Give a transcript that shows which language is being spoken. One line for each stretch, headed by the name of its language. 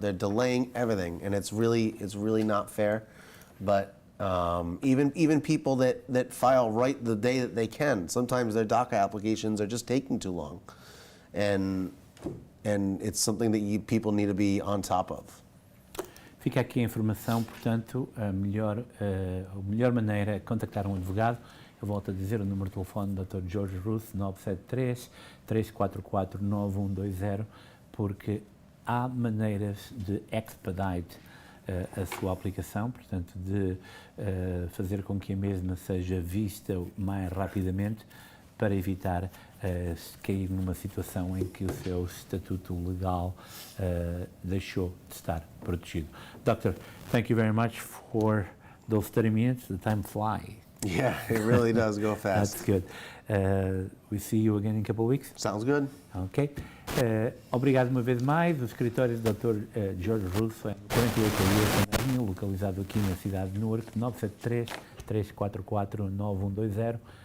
English: They're delaying everything, and it's really not fair. But even people that file right the day that they can, sometimes their DACA applications are just taking too long, and it's something that people need to be on top of.
Portuguese: Fica aqui a informação, portanto, a melhor maneira é contactar um advogado. Eu volto a dizer o número de telefone do Dr. Jorge Russo, 973-344-9120, porque há maneiras de expedite a sua aplicação, portanto, de fazer com que a mesma seja vista mais rapidamente, para evitar cair numa situação em que o seu estatuto legal deixou de estar protegido.
English: Doctor, thank you very much for those 30 minutes. The time flies. Yeah, it really does go fast. That's good. We see you again in a couple of weeks. Sounds good.
Portuguese: Ok. Obrigado uma vez mais. O escritório do Dr. Jorge Russo é 48 Avenida, localizado aqui na cidade de Newark, 973-344-9120.